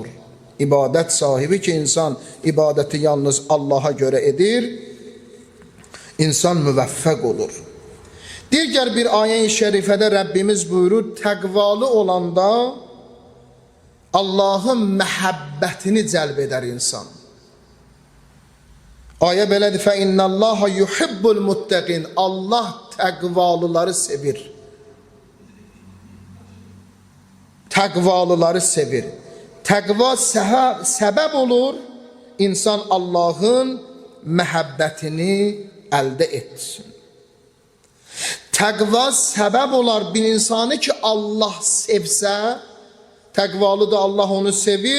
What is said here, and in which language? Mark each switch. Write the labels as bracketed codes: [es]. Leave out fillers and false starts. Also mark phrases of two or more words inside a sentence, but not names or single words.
[az] İbadət sahibi ki, insan ibadəti yalnız Allaha görə edir, insan müvəffəq olur. Digər bir ayə-i şərifədə Rəbbimiz buyurur, təqvalı olanda Allahın məhəbbətini cəlb edər insan. Ayə belədir, [ar] فَاِنَّ اللّٰهَ يُحِبُّ الْمُتَّقِينَ [az] Allah təqvalıları sevir. Təqvalıları sevir. Təqva səbəb olur, insan Allahın məhəbbətini əldə etsin. Təqva səbəb olar bir insanı ki, Allah sevsə, təqvalı da Allah onu sevir.